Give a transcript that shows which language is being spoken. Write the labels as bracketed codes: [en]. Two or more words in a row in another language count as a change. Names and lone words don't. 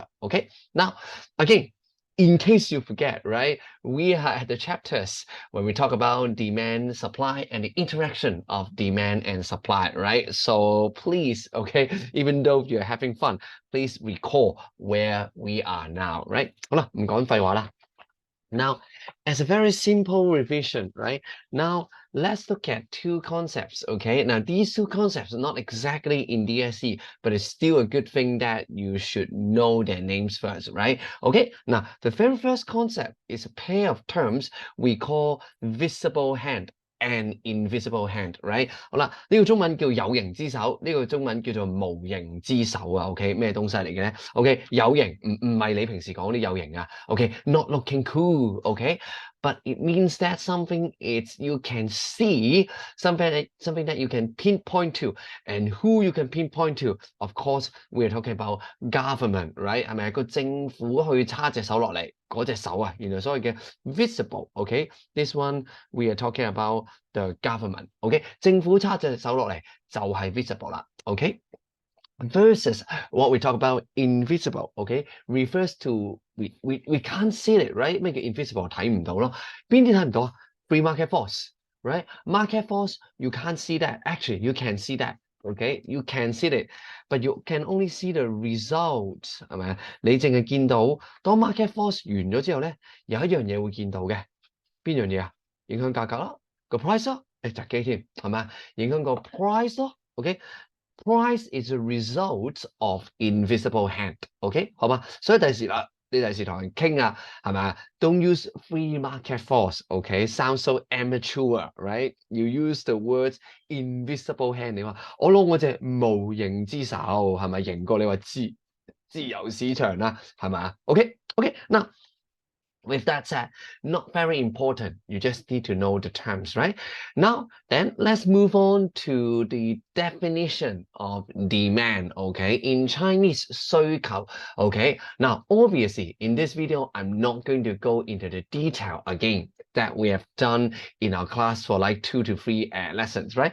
[en] Okay, now again, in case you forget, right, we had the chapters when we talk about demand, supply, and the interaction of demand and supply, right? So please, okay, even though you're having fun, please recall where we are now, right? [yue] 好啦，唔講廢話啦。 [en] Now, as a very simple revision, right? Now, let's look at two concepts, okay? Now, these two concepts are not exactly in DSE, but it's still a good thing that you should know their names first, right? Okay, now, the very first concept is a pair of terms we call visible hand and invisible hand, right? [yue] 好啦，呢個中文叫有形之手，呢個中文叫做無形之手啊。OK，咩東西嚟嘅咧？OK，有形唔係你平時講啲有形啊。OK， [en] not looking cool. OK，but it means that something it's you can see something that you can pinpoint to, and who you can pinpoint to. Of course, we're talking about government, right？ [yue] 係咪個政府去叉隻手落嚟嗰隻手啊？原來所謂嘅 visible. [en] OK，this one we are talking about the government. OK， [yue] 政府叉隻手落嚟就係 visible 啦。 [en] OK。Versus what we talk about invisible, okay, refers to we can't see it, right? [yue] 咩叫 invisible 睇唔到咯？邊啲睇唔到啊 ？ [en] Free market force, right? Market force you can't see that. Actually, you can see that, okay? You can see it, but you can only see the result [yue] 係咪啊？你淨係見到當 [en] market force [yue] 完咗之後咧，有一樣嘢會見到嘅，邊樣嘢啊？影響價格啦，個 price 咯，窒機添係咪啊？影響個 price 咯 [en] ，OK。Price is a result of invisible hand. [yue] OK，好嘛？所以第時啦，你第時同人傾啊，係咪啊 ？ [en] Don't use free market force. OK，sounds so amateur, right? You use the words invisible hand. [yue] 你話我攞我隻無形之手，係咪型過你話自由市場啦？係咪啊？OK， [en] 嗱。With that said, not very important. You just need to know the terms, right? Now, then let's move on to the definition of demand, okay? In Chinese, 需求, okay? Now, obviously, in this video, I'm not going to go into the detail again that we have done in our class for like 2 to 3 lessons, right?